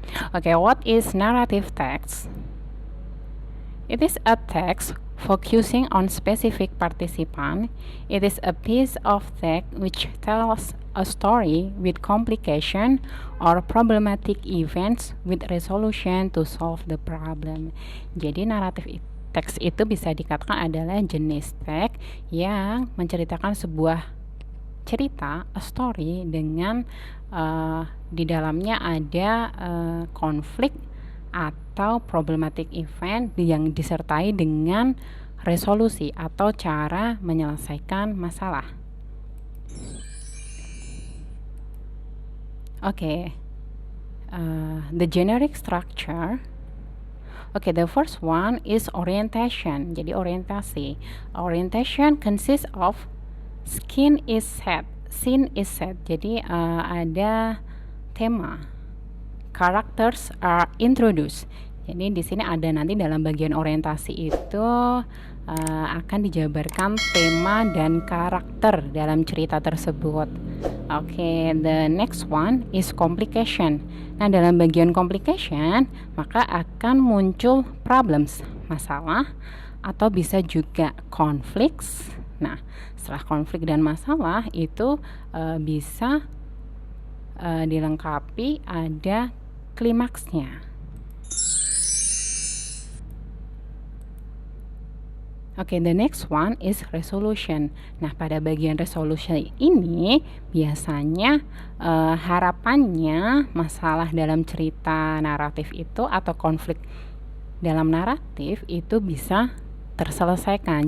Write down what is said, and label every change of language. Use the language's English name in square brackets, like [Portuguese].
[English] Okay, what is narrative text? It is a text focusing on specific participant. It is a piece of text which tells a story with complication or problematic events with resolution to solve the problem. [Indonesian] Jadi naratif teks itu bisa dikatakan adalah jenis teks yang menceritakan sebuah cerita, [English] a story, [Indonesian] dengan di dalamnya ada konflik atau [English] problematic event [Indonesian] yang disertai dengan resolusi atau cara menyelesaikan masalah. [English] Okay, the generic structure. Okay, the first one is orientation. [Indonesian] Jadi orientasi. [English] Orientation consists of scene is set. [Indonesian] Jadi ada tema. [English] Characters are introduced. [Indonesian] Jadi di sini ada nanti dalam bagian orientasi itu akan dijabarkan tema dan karakter dalam cerita tersebut. [English] Okay, the next one is complication. [Indonesian] Nah, dalam bagian complication maka akan muncul problems, masalah, atau bisa juga conflicts. Nah, setelah konflik dan masalah itu bisa dilengkapi ada klimaksnya. [English] Okay, the next one is resolution. [Indonesian] Nah, pada bagian resolution ini biasanya harapannya masalah dalam cerita naratif itu atau konflik dalam naratif itu bisa terselesaikan.